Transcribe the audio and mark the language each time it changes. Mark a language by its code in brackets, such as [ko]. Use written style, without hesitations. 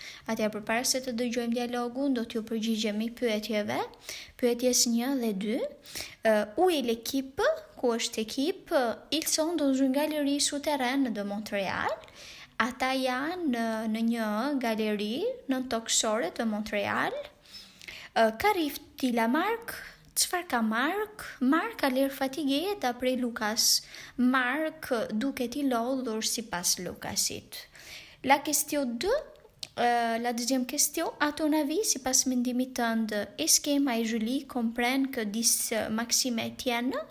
[sq] Atëherë përpara se të dëgjojmë dialogun, do t'ju përgjigjemi pyetjeve. Pyetjes 1 dhe 2. [fr] Où est l'équipe? [sq] Ku është ekip? [fr] Ils sont dans une galerie souterraine de Montréal. [sq] Ata janë në një galeri në toksore të Montréal. [fr] Qu'arrive-t-il à Marc? [sq] Çfarë ka Mark? [fr] Mark a l'air fatigué, d'après Lucas. [sq] Mark duket I lodhur sipas Lucasit. [fr] La question 2, la deuxième question, à ton avis, [sq] sipas mendimit tënd, [fr] est-ce qu'Emma et Julie comprennent que disent Maxime et Étienne?